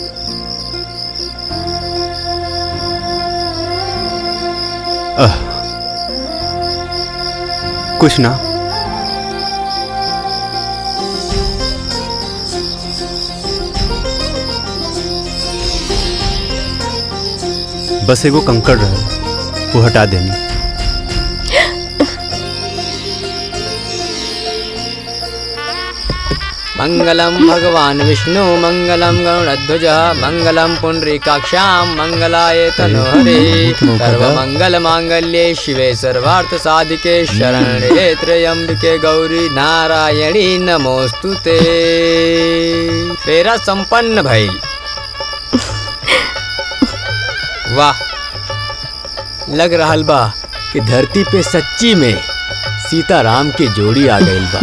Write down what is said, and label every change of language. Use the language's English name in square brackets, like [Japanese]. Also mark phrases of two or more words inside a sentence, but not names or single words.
[Bhojpuri] कुछ ना। बस एगो कंकड़ रहे, वो हटा देनी। [Sanskrit] मंगलम भगवान विष्णु मंगलम गरुड़ध्वज मंगलम पुंडरीकाक्षाम मंगलाय तनोहरे। सर्वमंगल मांगल्ये शिवे सर्वार्थ साधिके शरण्ये त्र्यंबके गौरी नारायणी नमोस्तुते। [Bhojpuri] फेरा संपन्न भइल। वाह, लग रहल बा कि धरती पे सच्ची में सीताराम के जोड़ी आ गई बा।